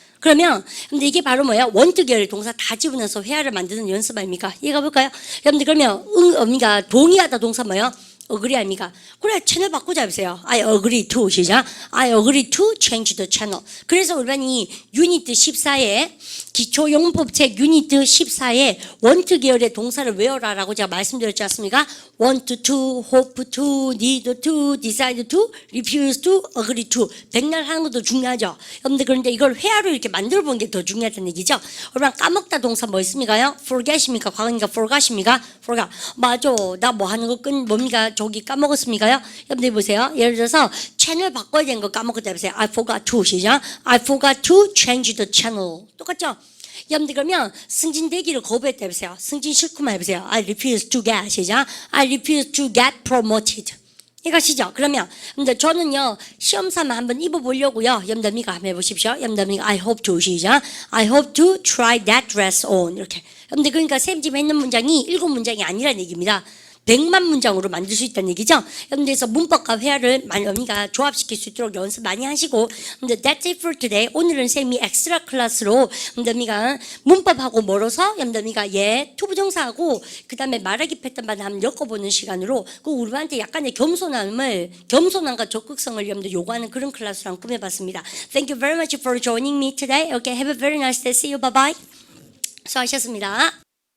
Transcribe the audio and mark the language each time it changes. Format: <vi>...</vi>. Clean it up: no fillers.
<ko>그러면 근데 이게 바로 뭐야? want 계열 동사 다 집어넣어서 회화를 만드는 연습 아닙니까? 이해가 볼까요? 여러분들 그러면 그러니까 동의하다 동사 뭐야? agree 아닙니까? 그래 채널 바꾸자 해보세요.</ko> <en>I agree to</en> <ko>시작.</ko> <en>I agree to change the channel.</en> <ko>그래서 우리가 이 유니트 14에 기초용법책 유니트 14에 want 계열의 동사를 외워라라고 제가 말씀드렸지 않습니까?</ko> <en>want to, hope to, need to, decide to, refuse to, agree to.</en> <ko>백날 하는 것도 중요하죠. 여러분들 그런데 이걸 회화로 이렇게 만들어 보는 게 더 중요하다는 얘기죠. 여러분 까먹다 동사 뭐 있습니까요? forget입니까? 과거니까 forgot입니까? forgot. 맞아. 나 뭐 하는 거 뭡니까? 저기 까먹었습니까요? 여러분들 보세요. 예를 들어서 채널 바꿔야 되는 거 까먹었다 해보세요.</ko> <en>I forgot to</en> <ko>시작.</ko> <en>I forgot to change the channel.</en> <ko>똑같죠? 여러분들 그러면 승진되기를 거부했다 해보세요. 승진 싫구만 해보세요.</ko> <en>I refuse to get</en> <ko>시작.</ko> <en>I refuse to get promoted.</en> <ko>이것이죠. 그러면 여러분들 저는요 시험 삼아 한번 입어보려고요. 여러분들 미가 한번 해보십시오. 여러분들 미가</ko> <en>I hope to</en> <ko>시작.</ko> <en>I hope to try that dress on</en> <ko>이렇게. 여러분들 그러니까 쌤 지금 했는 문장이 7문장이 아니라는 얘기입니다. 100만 문장으로 만들 수 있다는 얘기죠. 여러분들 그래서 문법과 회화를 그러니까 조합시킬 수 있도록 연습 많이 하시고 근데</ko> <en>that's it for today.</en> <ko>오늘은 쌤이 엑스트라 클래스로 여러분들 문법하고 멀어서 여러분들 투부정사하고 그 다음에 말하기 패턴만 한번 엮어보는 시간으로 그 우리한테 약간의 겸손함과 적극성을 여러분들 요구하는 그런 클래스로 한번 꾸며봤습니다.</ko> <en>Thank you very much for joining me today. Okay, have a very nice day. See you. Bye bye.</en> <ko>수고하셨습니다.</ko>